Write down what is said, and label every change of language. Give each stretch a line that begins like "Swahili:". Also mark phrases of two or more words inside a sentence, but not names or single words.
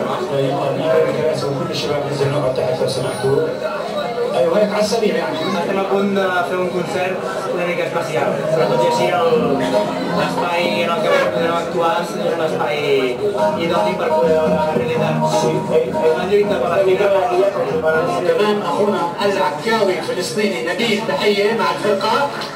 Arabic: كل الشباب نزلوا على تحت لو سمحتوا. ايوه هيك على السريع يعني.
Catalan: Estem a punt de fer un concert una mica especial, però tot i així l'espai en el que podrem actuar és un espai idoni per poder veure la realitat. La lluita per la vida.
Arabic: كمان اخونا العكاوي الفلسطيني نبيل تحيه مع الفرقه.